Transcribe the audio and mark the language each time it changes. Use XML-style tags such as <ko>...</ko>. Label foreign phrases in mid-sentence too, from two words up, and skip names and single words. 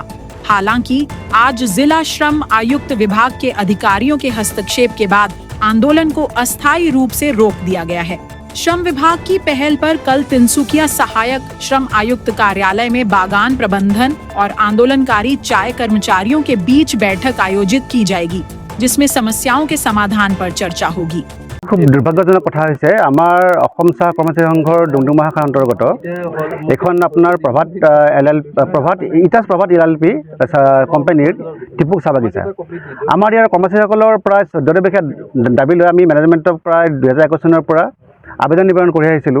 <hi>हालांकि आज जिला श्रम आयुक्त विभाग के अधिकारियों के हस्तक्षेप के बाद आंदोलन को अस्थायी रूप से रोक दिया गया है। श्रम विभाग की पहल पर कल तिनसुकिया सहायक श्रम आयुक्त कार्यालय में बागान प्रबंधन और आंदोलनकारी चाय कर्मचारियों के बीच बैठक आयोजित की जाएगी, जिसमें समस्याओं के समाधान पर चर्चा होगी।</hi> <as>খুব দুৰ্ভাগ্যজনক কথা হৈছে আমাৰ অসম চাহ কৰ্মচাৰী সংঘৰ ডুমডুমা শাখাৰ অন্তৰ্গত এখন আপোনাৰ প্ৰভাত এলএলপি কোম্পানীৰ টিপুক চাহ বাগিচা আমাৰ ইয়াৰ কৰ্মচাৰীসকলৰ প্ৰায় 14 বিঘা দাবী লৈ আমি মেনেজমেণ্টক প্ৰায় 2021 চনৰ পৰা আবেদন নিবাৰণ কৰি আহিছিলোঁ।</as>